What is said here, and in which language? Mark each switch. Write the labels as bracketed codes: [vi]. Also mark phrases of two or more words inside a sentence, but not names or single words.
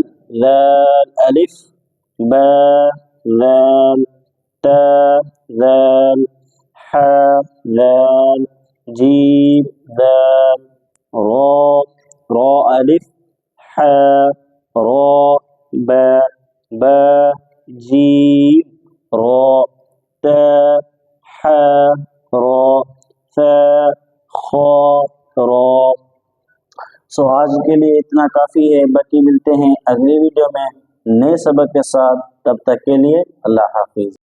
[ur] ذال الف با ذال ت ذال ح ذال جیم ذال را را الف ح را با با جیم را ت ح را ث خ را۔ سو آج کے لیے اتنا کافی ہے، باقی ملتے ہیں اگلی ویڈیو میں نئے سبق کے ساتھ، تب تک کے لیے اللہ حافظ۔